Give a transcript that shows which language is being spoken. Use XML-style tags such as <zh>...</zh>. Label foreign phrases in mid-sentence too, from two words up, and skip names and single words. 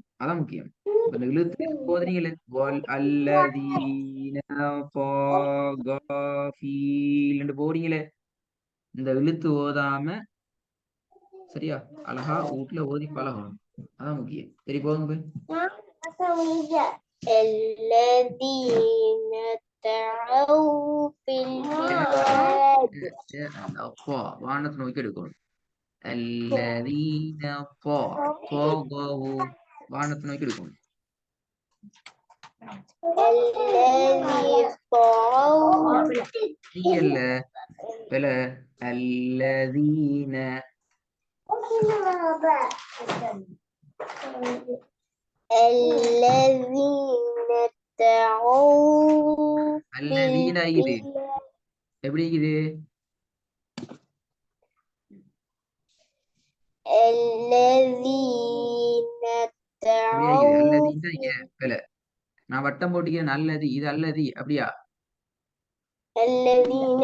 <ta>அதான் முக்கியம். இப்ப இந்த இழுத்து ஓதுனீங்களே அல்லதீன ன்னு போறீங்களே, இந்த இழுத்து ஓதாம சரியா அழகா வீட்டுல ஓதி பழகணும். அதான் முக்கியம். சரி போதுங்க போய்.</ta> <ar>الذين دعوا في البلاد</ar> <ta>அந்த அப்பா வானத்தை நோக்கி எடுக்கணும்.</ta> <ar>الذين طغوا</ar> <ta>வானத்தை நோக்கி எடுக்கணும்.</ta> <ar>الذي طغوا</ar> <ta>இல்ல பல அல்லதீன</ta> <ar>الذين دعوا في</ar> <ta>அல்லதீன இது</ta> <ar>البلاد</ar> <ta>எப்படி இது?</ta> <ar>الذين</ar> <ta>அப்படியா இது</ta> <ar>دعوا</ar> <ta>அல்லதீன் தான் இங்க பல. நான் வட்டம் போட்டுக்கிறேன். நல்லது இது அல்லது அப்படியா?</ta> <ar>الذين</ar>